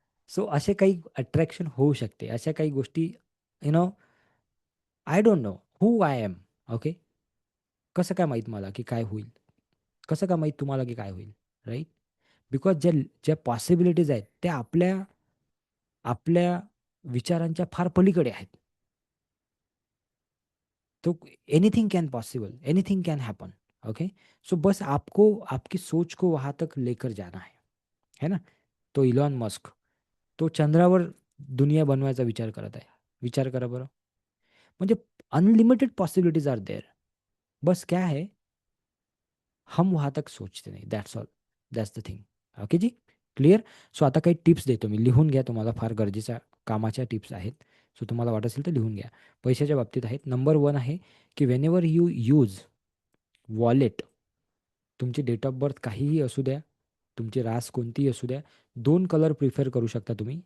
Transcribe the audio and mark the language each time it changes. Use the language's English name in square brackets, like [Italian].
[Marathi] So असे काही attraction होऊ शकते. अशा काही गोष्टी [English] You know I don't know who I am. [Marathi] Okay. कसं काय माहीत मला की काय होईल? कसं काय माहीत तुम्हाला की काय होईल? राईट. बिकॉज ज्या ज्या पॉसिबिलिटीज आहेत त्या आपल्या आपल्या विचारांच्या फार पलीकडे आहेत. [English] तो anything can possible, anything can happen. Okay. [Hindi] सो बस आपको आपकी सोच को वहाँ तक लेकर जाना है ना. [Marathi] तो इलॉन मस्क तो चंद्रावर दुनिया बनवायचा विचार करत आहे. विचार करा बरं. म्हणजे [English] Unlimited possibilities are there. [Hindi] बस क्या है, हम वहाँ तक सोचते नाही. [English] That's all. That's the thing. Okay जी, clear. [Marathi] So आता काही टिप्स देतो मी, लिहून घ्या, तुम्हाला फार गरजेच्या कामाच्या टिप्स आहेत. सो तुम्हाला वाटत असेल तर लिहून घ्या. पैशाच्या बाबतीत आहेत. नंबर 1 आहे की [English] whenever you use wallet, [Marathi] तुमची डेट ऑफ बर्थ काहीही असू द्या, तुमची रास कोणतीही असू द्या, 2 कलर प्रिफर करू शकता तुम्ही.